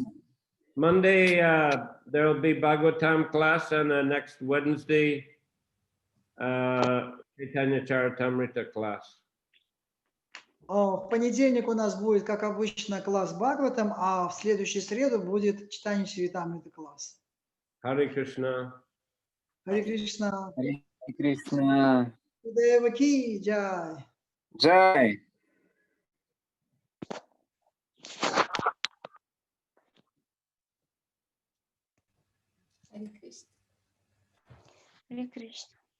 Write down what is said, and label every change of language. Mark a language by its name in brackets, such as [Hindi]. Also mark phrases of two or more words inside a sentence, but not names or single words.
[English] Monday there will be Bhagavatam class, and next Wednesday Chaitanya Charitamrita class. [Russian] В понедельник у нас будет, как обычно, класс Бхагаватам, а в следующую среду будет читание Чаритамриты класс. [Sanskrit] हरे कृष्ण. हरे कृष्ण. हरे कृष्ण. [Hindi] गुरुदेव की जय. Jai. [Sanskrit] हरे कृष्ण। हरे कृष्ण.